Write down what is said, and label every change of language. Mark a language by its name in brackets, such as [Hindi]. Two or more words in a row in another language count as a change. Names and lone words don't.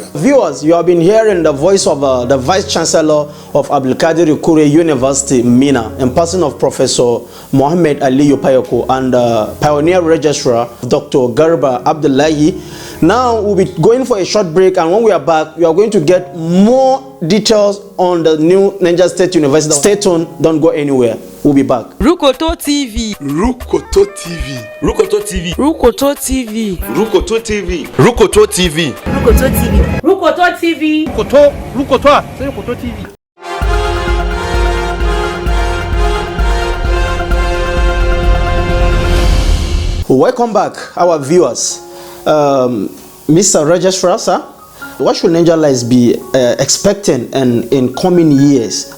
[English] Viewers, you have been hearing the voice of the Vice Chancellor of Abdulkadir Kure University, Mina, in person of Professor Mohammed Aliyu Paiko and Pioneer Registrar, Dr. Garba Abdullahi. Now we'll be going for a short break, and when we are back, we are going to get more details on the new Niger State University. Stay tuned, don't go anywhere. We'll be back. Rukoto TV. Rukoto TV. Rukoto TV. Rukoto TV. Rukoto TV. Rukoto TV. Rukoto TV. Rukoto TV. Rukoto TV. Welcome back, our viewers. Mr. Registrar, sir, what should Nigerians be expecting in coming years?